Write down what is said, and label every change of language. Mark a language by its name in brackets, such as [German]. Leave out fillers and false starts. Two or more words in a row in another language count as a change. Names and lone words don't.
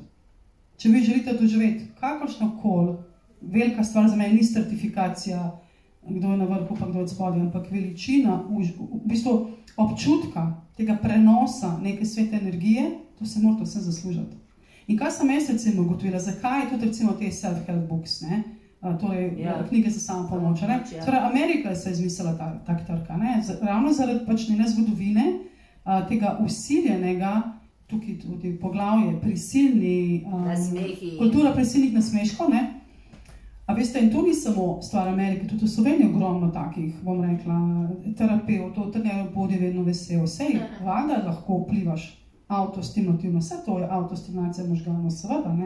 [Slovenian] Če vi želite doživeti kakršnokoli, velika stvar za mene ni certifikacija, kdo je na vrhu, pa kdo je od spodaj, ampak veličina, v bistvu občutka tega prenosa neke svete energije, to se morate vse zaslužiti. In kaj sem jaz recimo ugotovila, zakaj je tudi recimo te [English] self-help books, [Slovenian] ne? Torej knjige za samo pomoč, ne? Torej Amerika se je izmislila tak trg, ne? Ravno zaradi pač njene zgodovine, tega usiljenega, tukaj tudi poglavje, prisilni, kultura prisilnih nasmeškov, ne? A veste, in to ni samo stvar Amerike, tudi v Sloveniji ogromno takih, bom rekla, terapeutov, trenerjev bodi vedno vesel, vsej vlada lahko vplivaš avtostimulativno, vse to je avtostimulacija možganov, seveda, ne?